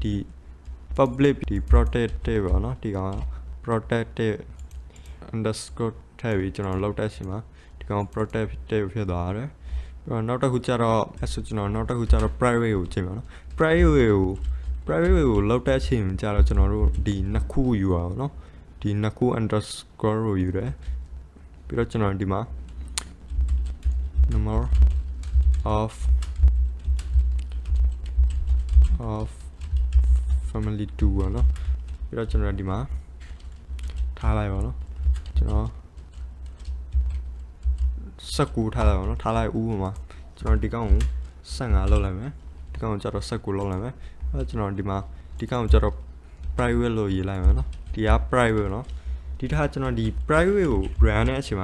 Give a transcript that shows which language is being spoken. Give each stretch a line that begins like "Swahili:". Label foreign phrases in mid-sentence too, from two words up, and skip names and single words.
Burmese: public ဒီ protected ပေါ့နော်ဒီကောင်
English: protected underscore
Burmese: ထည့်ပြီးကျွန်တော်လောက်တဲ့အချိန်မှာဒီကောင် protected ဖြစ်သွားတယ်ပြီးတော့နောက်တစ်ခုကျတော့အဲ့ဆိုကျွန်တော်နောက်တစ်ခုကျတော့ private ကိုချိန်ပါနော် private ကိုလောက်တဲ့အချိန်ကျတော့ကျွန်တော်တို့ဒီနှစ်ခုယူအောင်နော်ဒီနှစ်ခု underscore ကိုယူတယ်ပြီးတော့ကျွန်တော်ဒီမှာ
English: number of
Burmese: family 2 ပေါ့နော်ပြီးတော့ကျွန်တော်ဒီမှာထားလိုက်ပါနော်ကျွန်တော်19ထားလိုက်ပါနော်ထားလိုက်ဦးပါမှာကျွန်တော်ဒီကောင်ကို15လောက်လိုက်မယ်ဒီကောင်ကိုကျတော့19လောက်လိုက်မယ် အဲ့ကျွန်တော်ဒီမှာဒီကောင်ကိုကျတော့ private လို့ရေးလိုက်မယ်နော်ဒီက private နော်ဒီထားကျွန်တော်ဒီ private ကို run တဲ့အချိန်မှာ